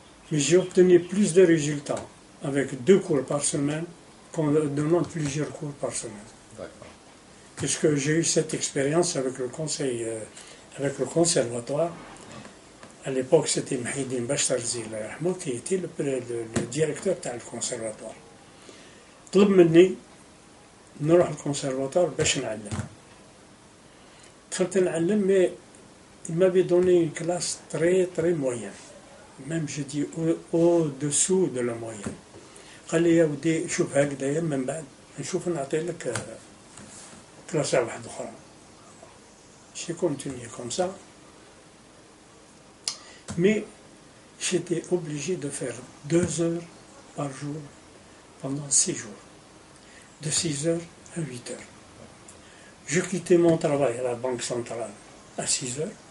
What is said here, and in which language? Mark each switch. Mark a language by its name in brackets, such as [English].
[French] Mais j'ai obtenu plus de résultats avec 2 cours par semaine qu'en donnant plusieurs cours par semaine. D'accord. Puisque j'ai eu cette expérience avec le conseil, avec le conservatoire. À l'époque, c'était Mahidine Bachtarzi qui était le directeur du conservatoire. [Arabic] طلب مني نروح الكونسرفاتوار باش نعلم. دخلت نعلم, [French] mais il m'avait donné une classe très très moyenne. Même je dis au-dessous de la moyenne. [Arabic] قال لي يا ودي شوف هكذا من بعد نشوف نعطي لك كلاسة واحدة أخرى. [French] J'ai continué comme ça. Mais j'étais obligé de faire 2 heures par jour pendant 6 jours, de 6 heures à 8 heures. Je quittais mon travail à la Banque centrale à 6 heures.